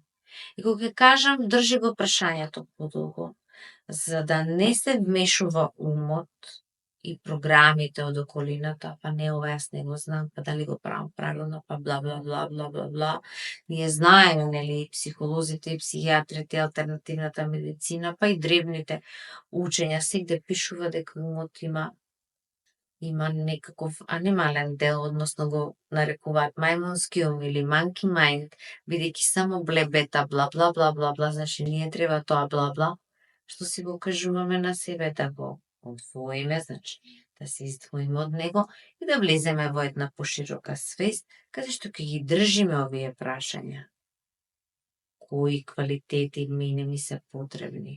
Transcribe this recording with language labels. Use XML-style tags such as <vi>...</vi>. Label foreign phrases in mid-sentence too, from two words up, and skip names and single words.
<mk>И кога ќе кажам, држи го прашањето подолго, за да не се вмешува умот и програмите од околината, па не ова јас не го знам, па дали го правам правилно, па бла бла бла бла бла бла. Ние знаеме, нели, психолозите и психијатрите, алтернативната медицина, па и древните учења сегде пишува дека умот има некаков анимален дел, односно го нарекуваат мајмунски ум или</mk> <en>monkey mind,</en> <mk>бидејќи само блебета бла бла бла бла бла, значи ние треба тоа бла бла, што си го кажуваме на себе да го одвоиме, значи да се издвоиме од него и да влеземе во една поширока свест, каде што ќе ги држиме овие прашања. Кои квалитети мене ми се потребни?</mk>